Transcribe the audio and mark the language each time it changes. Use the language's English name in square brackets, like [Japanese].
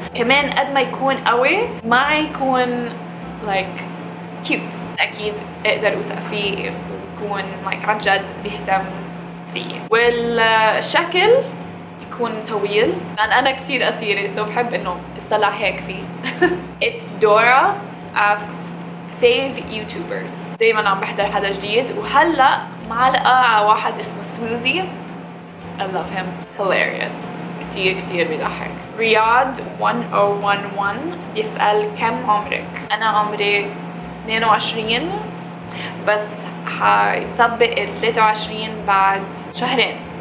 [Arabic] كمان قد ما يكون قوي ما يكون [English] like cute، [Arabic] اكيد اقدر اوثق فيه ويكون like عن جد بيهتم فيه. والشكل يكون طويل لان انا كتير قصيرة، بحب انه اطلع هيك فيه. [English] It's Dora asks fave YouTubers. [Arabic] دايما عم بحضر حدا جديد، وهلا معلقة على واحد اسمه سوزي. [English] I love him, hilarious. [Arabic] كتير بيضحك. رياض 1011 يسأل كم عمرك؟ أنا عمري 22 بس حيطبق ال 23 بعد شهرين.